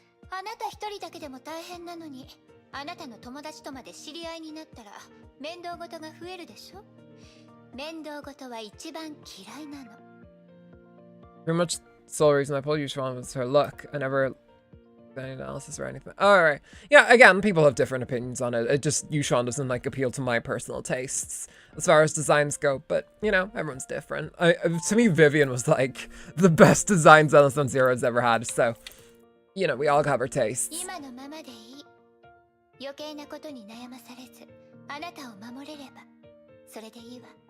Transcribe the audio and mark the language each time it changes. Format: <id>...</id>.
<ja>あなた一人だけでも大変なのに、あなたの友達とまで知り合いになったら面倒事が増えるでしょ？面倒事は一番嫌いなの。</ja> <en>Pretty much the sole reason I pulled Yushwan was her look. I never did any analysis or anything. Alright. Yeah, again, people have different opinions on it. It just, Yushwan doesn't like appeal to my personal tastes as far as designs go, but you know, everyone's different. To me, Vivian was like the best design Zenless Zone Zero has ever had, so you know, we all have our tastes.</en> <ja>今のままでいい。余計なことに悩まされず、あなたを守れればそれでいいわ。</ja>